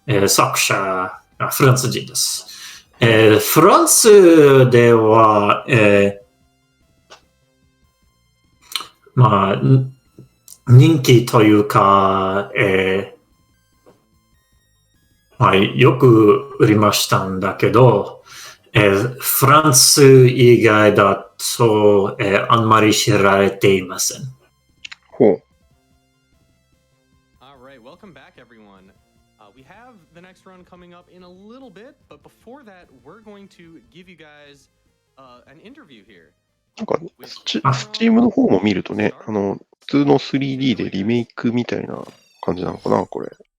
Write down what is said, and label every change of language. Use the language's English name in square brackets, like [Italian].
[Japanese] 作者フランス人です。フランスでは、まあ、人気というか、まあ、よく売りましたんだけど、フランス以外だと、あんまり知られていません。ほう。 [English] Alright, welcome back everyone. We have the next run coming up in a little bit, but before that, we're going to give you guys an interview here. [Japanese] なんか、スチームの方も見るとね、普通の 3D でリメイクみたいな感じなのかな、これ。